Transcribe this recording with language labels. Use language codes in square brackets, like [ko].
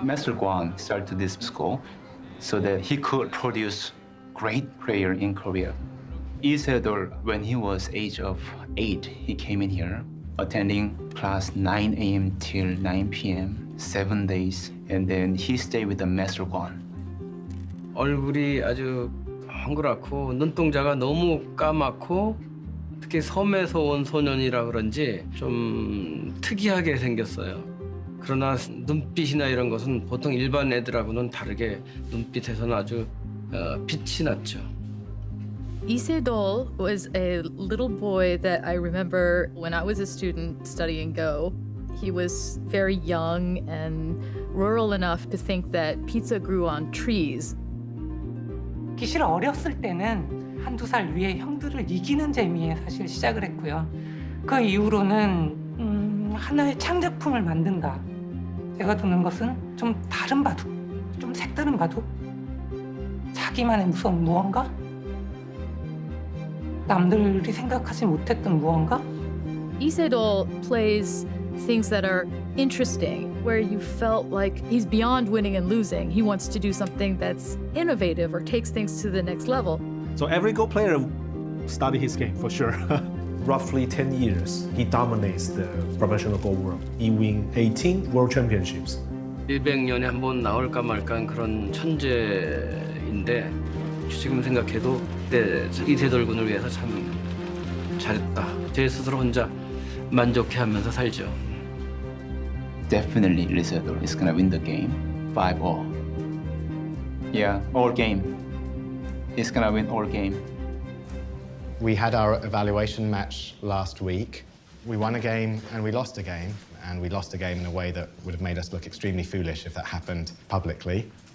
[en] Master Guan started this school so that he could produce great player in Korea. Lee Sedol, when he was age of 8, he came in here, attending class 9 a.m. till 9 p.m., 7 days, and then he stayed with the Master Guan. [ko] 얼굴이 아주 헝그랗고 눈동자가 너무 까맣고 특히 섬에서 온 소년이라 그런지 좀 특이하게 생겼어요. 그러나 눈빛이나 이런 것은 보통 일반 애들하고는 다르게 눈빛에서는 아주 빛이 났죠. [en] Lee Sedol was a little boy that I remember when I was a student studying Go. He was very young and rural enough to think that pizza grew on trees. [ko] 사실 어렸을 때는 1-2살 위에 형들을 이기는 재미에 사실 시작을 했고요. 그 이후로는 하나의 창작품을 만든다. 제가 두는 것은 좀 다른 바둑, 좀 색다른 바둑, 자기만의 무언가? 남들이 생각하지 못했던 무언가? [en] Lee Sedol plays things that are interesting, where you felt like he's beyond winning and losing. He wants to do something that's innovative or takes things to the next level. So every Go player study his game for sure. Roughly 10 years, he dominates the professional Go world. He wins 18 world championships. [ko] 100년에 한 번 나올까 말까한 그런 천재인데 지금 생각해도 그때 이세돌 군을 위해서 참 잘했다. 제 스스로 혼자 만족해하면서 살죠. [en] Definitely Lee Sedol is gonna win the game 5-all. Yeah, all game. He's gonna win all game. We had our evaluation match last week. We won a game and we lost a game, and we lost a game in a way that would have made us look extremely foolish if that happened publicly.